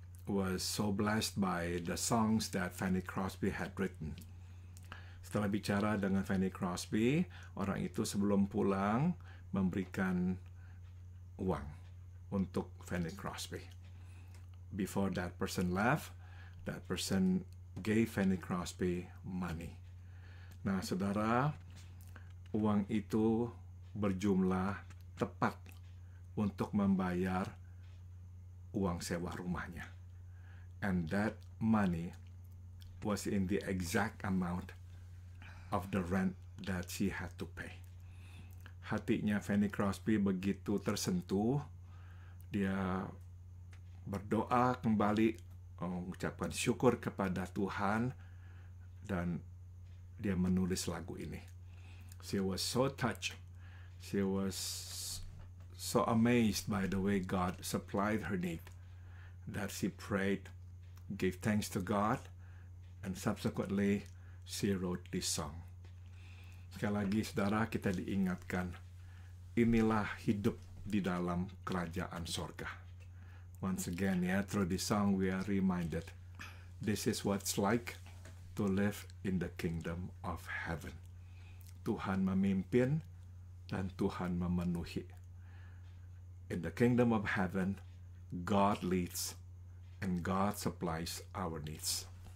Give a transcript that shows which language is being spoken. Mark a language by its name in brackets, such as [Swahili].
[English] was so blessed by the songs that Fanny Crosby had written. [Indonesian] Setelah bicara dengan Fanny Crosby, orang itu sebelum pulang memberikan uang untuk Fanny Crosby. [English] Before that person left, that person gave Fanny Crosby money. [Indonesian] Nah, saudara, uang itu berjumlah tepat untuk membayar uang sewa rumahnya. [English] And that money was in the exact amount of the rent that she had to pay. [Indonesian] Hatinya Fanny Crosby begitu tersentuh, dia berdoa kembali, mengucapkan syukur kepada Tuhan, dan dia menulis lagu ini. [English] She was so touched, she was so amazed by the way God supplied her need, that she prayed, gave thanks to God, and subsequently she wrote this song. [Indonesian] Sekali lagi, saudara, kita diingatkan, inilah hidup di dalam kerajaan sorga. [English] Once again, through this song we are reminded, this is what it's like to live in the kingdom of heaven. [Indonesian] Tuhan memimpin dan Tuhan memenuhi. [English] In the kingdom of heaven, God leads and God supplies our needs.